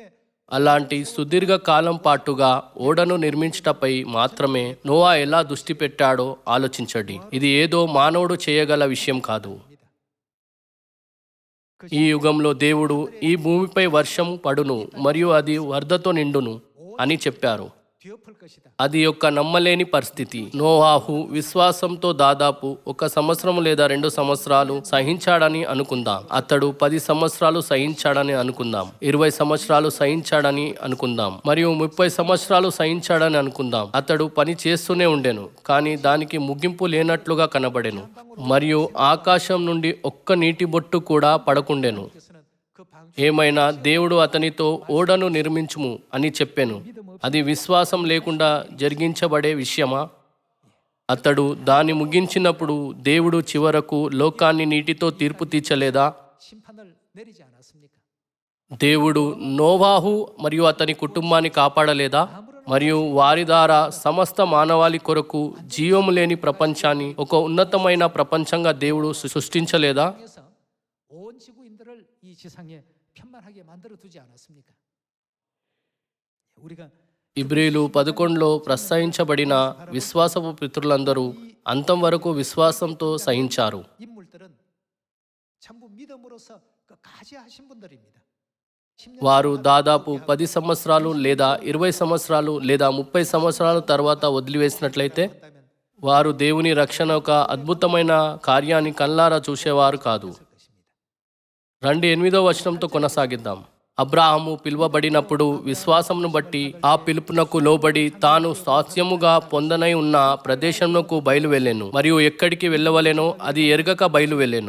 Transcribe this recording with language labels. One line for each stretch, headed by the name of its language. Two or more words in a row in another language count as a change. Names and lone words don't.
Telugu: అలాంటి సుదీర్ఘ కాలం పాటుగా ఓడను నిర్మించుటపై మాత్రమే నోవా ఎలా దృష్టి పెట్టాడో ఆలోచించండి. ఇది ఏదో మానవుడు చేయగల విషయం కాదు. ఈ యుగంలో దేవుడు ఈ భూమిపై వర్షం పడును మరియు అది వరదతో నిండును అని చెప్పారు.
Korean: 뒤엎을 것이다.
Telugu: అది యొక్క నమ్మలేని పరిస్థితి. నోవాహు విశ్వాసంతో దాదాపు 1 సంవత్సరం లేదా 2 సంవత్సరాలు సహించాడని అనుకుందాం. అతడు 10 సంవత్సరాలు సహించాడని అనుకుందాం. 20 సంవత్సరాలు సహించాడని అనుకుందాం. మరియు 30 సంవత్సరాలు సహించాడని అనుకుందాం. అతడు పని చేస్తూనే ఉండెను, కానీ దానికి ముగింపు లేనట్లుగా కనబడెను. మరియు ఆకాశం నుండి ఒక్క నీటి బొట్టు కూడా పడకుండెను.
Korean: 그래서는 그 방
Telugu: ఏమైనా దేవుడు అతనితో ఓడను నిర్మించుము అని చెప్పెను. అది విశ్వాసం లేకుండా జరిగించబడే విషయమా? అతడు దాన్ని ముగించినప్పుడు దేవుడు చివరకు లోకాన్ని నీటితో తీర్పు తీర్చలేదా?
Korean: 심판을 내리지 않았습니까?
Telugu: దేవుడు నోవాహు మరియు అతని కుటుంబాన్ని కాపాడలేదా? మరియు వారి ద్వారా సమస్త మానవాళి కొరకు జీవము లేని ప్రపంచాన్ని ఒక ఉన్నతమైన ప్రపంచంగా దేవుడు సృష్టించలేదా?
Korean: 그래서 온 지구인들을 이 지상에 편만하게 만들어 두지 않았습니까? 우리가
Telugu: ఇబ్రీలు 11లో ప్రస్తావించబడిన విశ్వాసపు పితరులందరూ అంతం వరకు విశ్వాసంతో సహించారు.
Korean: 인물들은 전부 믿음으로서 끝까지 하신 분들입니다. 10년
Telugu: వారు దాదాపు 10 సంవత్సరాలు లేదా 20 సంవత్సరాలు లేదా 30 సంవత్సరాల తర్వాత వదిలివేసినట్లయితే
Korean: 한다면
Telugu: వారు దేవుని రక్షణ ఒక అద్భుతమైన కార్యాన్ని కళ్ళారా చూసేవారు కాదు. రండి 8వ వచనంతో కొనసాగిద్దాం. అబ్రాహాము పిలువబడినప్పుడు విశ్వాసమును బట్టి ఆ పిలుపునకు లోబడి తాను స్వాస్థ్యముగా పొందనై ఉన్న ప్రదేశమునకు బయలువెళ్ళెను మరియు ఎక్కడికి వెళ్ళవలెనో అది ఎరగక బయలువెళ్ళెను.